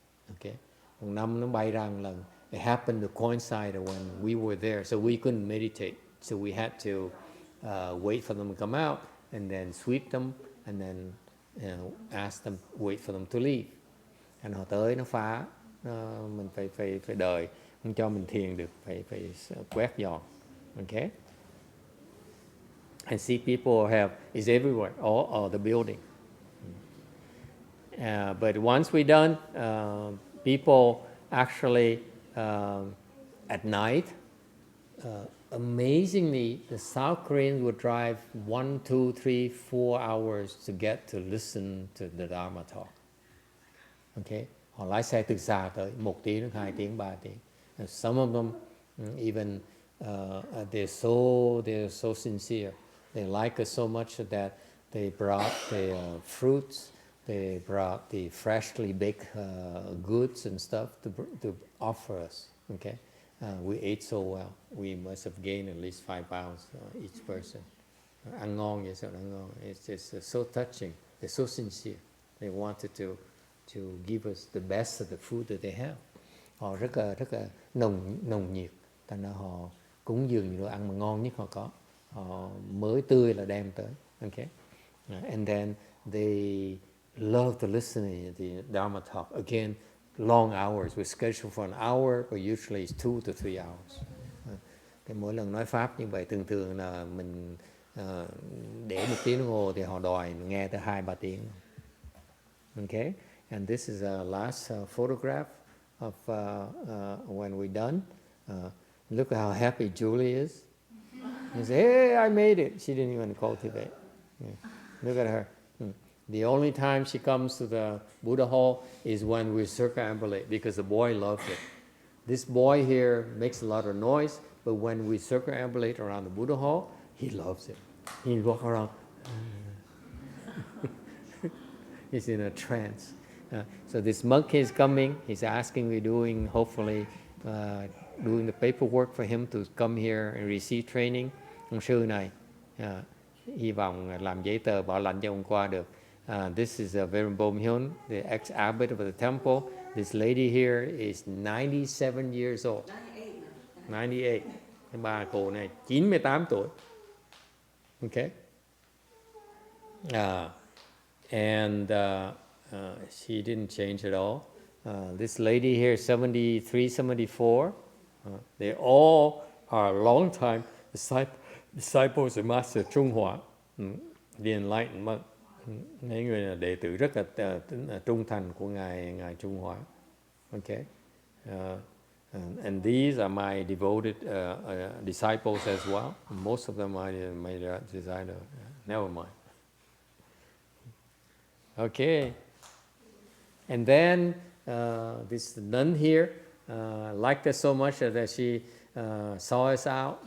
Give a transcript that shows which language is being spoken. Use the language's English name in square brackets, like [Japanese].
[Vietnamese] Okay, một năm nó bay ra một lần. [English] It happened to coincide when we were there, so we couldn't meditate. So we had to wait for them to come out, and then sweep them, and then ask them, wait for them to leave. [Vietnamese] And họ tới nó phá, mình phải đợi, không cho mình thiền được, phải quét dọn. [English] Okay. And see, people is everywhere, all the building. But once we're done, people actually at night, amazingly, the South Koreans would drive 1, 2, 3, 4 hours to get to listen to the Dharma talk. [Vietnamese] Okay, họ lái xe từ xa tới 1 tiếng, 2 tiếng, 3 tiếng. [English] And some of them even they're so sincere. They like us so much that they brought the fruits, they brought the freshly baked goods and stuff to offer us. Okay, we ate so well. We must have gained at least 5 pounds each person. [Vietnamese] Ăn ngon vậy sao ăn ngon? [English] It's just so touching. They're so sincere. They wanted to give us the best of the food that they have. [Vietnamese] Họ rất là nồng nhiệt. Thành ra họ cúng dường những đồ ăn mà ngon nhất họ có. Họ mới tươi là đem tới. Okay. [English] And then they love to listen to the Dharma talk. Again, long hours. We're scheduled for an hour, but usually it's 2 to 3 hours. [Vietnamese] Cái mỗi lần nói pháp như vậy thường là mình để 1 tiếng đồng hồ thì họ đòi nghe tới 2-3 tiếng. [English] Okay, and this is a last photograph of when we're done. Look at how happy Julie is. You say, hey, I made it. She didn't even cultivate. Yeah. Look at her. The only time she comes to the Buddha hall is when we circumambulate, because the boy loves it. This boy here makes a lot of noise, but when we circumambulate around the Buddha hall, he loves it. He walks around. He's in a trance. So this monk is coming. He's asking, we're doing, hopefully, doing the paperwork for him to come here and receive training. [Vietnamese] Ông sư này, hy vọng làm giấy tờ bảo lãnh cho ông qua được. [English] This is a Venerable Bom-hyun, the ex-abbot of the temple. This lady here is 97 years old. 98. [Vietnamese] Cái bà cụ này 98 tuổi. Okay. [English] And she didn't change at all. This lady here, 73, 74. They all are long-time disciples of Master YongHua, the enlightened monk. [Vietnamese] Mấy người là đệ tử rất là trung thành của ngài YongHua. [English] Okay. And these are my devoted disciples as well. Most of them are my designer. Never mind. Okay. And then this nun here liked us so much that she saw us out.